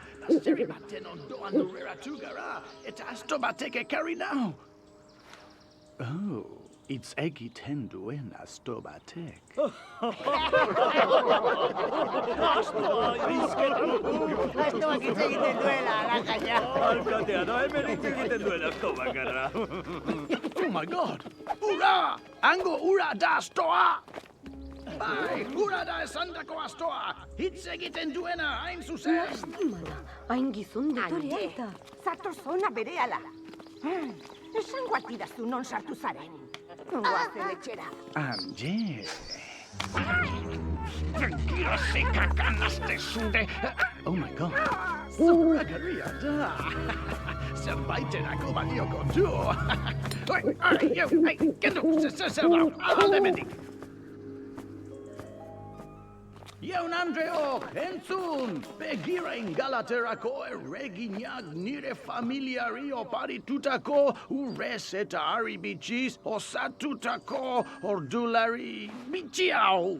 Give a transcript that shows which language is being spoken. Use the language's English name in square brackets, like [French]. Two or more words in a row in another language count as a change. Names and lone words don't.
[Basque] Baserri baten ondoan lurreratu gara, eta asto batek ekarri nau. Oh, hitz egiten duen asto batek. Astoa, izketan. Astoak hitz egiten duela, arakaia. Alkatea da, hemen hitz egiten duela asto bakarra. [English] Oh my god! [Basque] Ura! Hango ura da astoa! Bai, ura da esandako astoa! Hitz egiten duena, hain zuzen! Hain gizon detorea eta. Zatoz ona berehala. Esango atidazu non sartu zaren. Goazen etxera. Anje... [English] Oh my god! [Basque] Zoragarria da! Zerbaiterako balioko du! Kendu, zer da, alde mendik! Jaun Andreok, entzun! Begira ingalaterako erreginak nire familiari oparitutako urrez eta harri bitxiz osatutako ordulari bitxi hau!